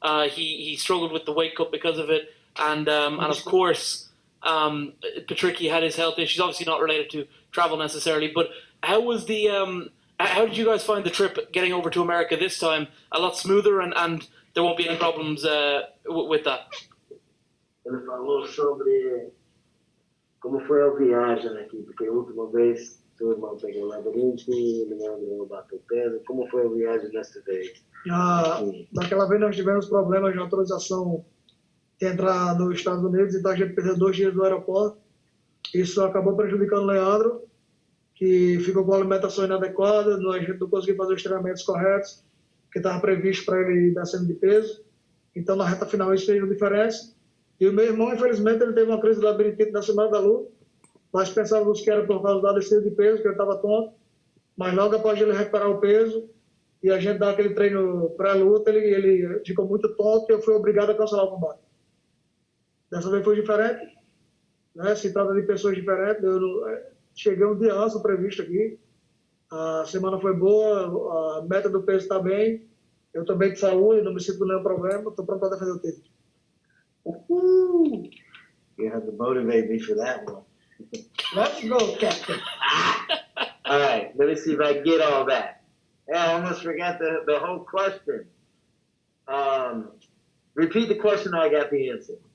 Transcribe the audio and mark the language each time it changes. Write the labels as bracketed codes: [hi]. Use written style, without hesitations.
[en] He struggled with the weight cut because of it, and of course, Patricio had his health issues. Obviously, not related to travel necessarily, but how was how did you guys find the trip getting over to America this time? A lot smoother, and there won't be any problems with that. [pt] Ele falou sobre como foi a viagem aqui, porque a última vez seu irmão pegou labirinto, Leandro bateu peso. Como foi a viagem desta vez? Daquela vez nós tivemos problemas de autorização de entrar nos Estados Unidos, então a gente perdeu 2 dias no aeroporto. Isso acabou prejudicando o Leandro, que ficou com a alimentação inadequada, a gente não conseguiu fazer os treinamentos corretos, que estava previsto para ele ir descendo de peso. Então, na reta final, isso fez uma diferença. E o meu irmão, infelizmente, ele teve uma crise de labirintite na semana da luta. Nós pensávamos que era por causa da descida de peso, que ele estava tonto. Mas logo após ele recuperar o peso e a gente dar aquele treino pré-luta, ele ficou muito tonto e eu fui obrigado a cancelar o combate. Dessa vez foi diferente, né? Se trata de pessoas diferentes. Cheguei um dia antes do previsto aqui. A semana foi boa, a meta do peso está bem. Eu estou bem de saúde, não me sinto com nenhum problema. Estou pronto para defender o título. [en] You have to motivate me for that one. Let's go, Captain. All right, let me see if I can get all that. I almost forgot the whole question. Repeat the question, I got the answer.